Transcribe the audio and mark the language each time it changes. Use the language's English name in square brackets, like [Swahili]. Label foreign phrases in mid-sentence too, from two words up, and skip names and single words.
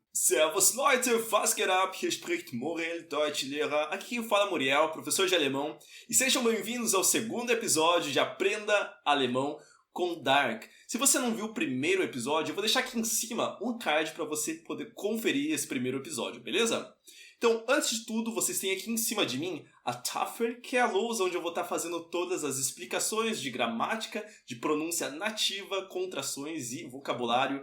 [German] Servus Leute, was geht ab? Hier spricht Muriel, Deutschlehrer. [Portuguese] Aqui quem fala é Muriel, professor de alemão. E sejam bem-vindos ao segundo episódio de Aprenda Alemão com Dark. Se você não viu o primeiro episódio, eu vou deixar aqui em cima um card para você poder conferir esse primeiro episódio, beleza? Então, antes de tudo, vocês têm aqui em cima de mim a Tafel, que é a lousa onde eu vou estar fazendo todas as explicações de gramática, de pronúncia nativa, contrações e vocabulário.